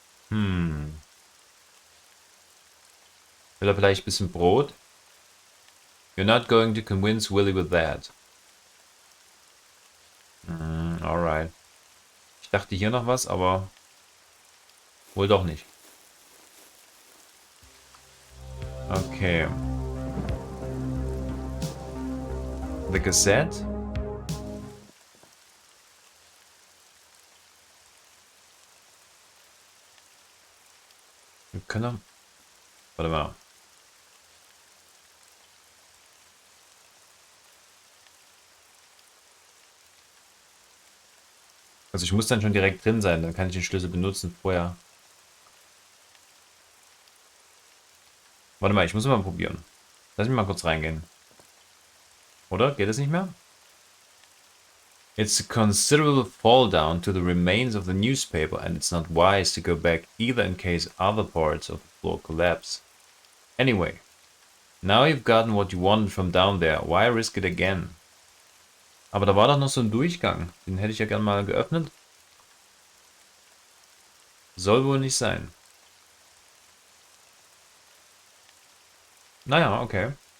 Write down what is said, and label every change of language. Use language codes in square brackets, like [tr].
[de] Will er vielleicht ein bisschen Brot? [en] You're not going to convince Willie with that. Alright. [de] Ich dachte hier noch was, aber wohl doch nicht. Okay. [en] The Gazette? [de] Wir können... Warte mal. Also ich muss dann schon direkt drin sein, dann kann ich den Schlüssel benutzen vorher. Warte mal, ich muss mal probieren. Lass mich mal kurz reingehen. Oder? Geht es nicht mehr? [en] It's a considerable fall down to the remains of the newspaper and it's not wise to go back either in case other parts of the floor collapse. Anyway, now you've gotten what you wanted from down there, why risk it again? [de] Aber da war doch noch so ein Durchgang. Den hätte ich ja gerne mal geöffnet. Soll wohl nicht sein. Naja, okay.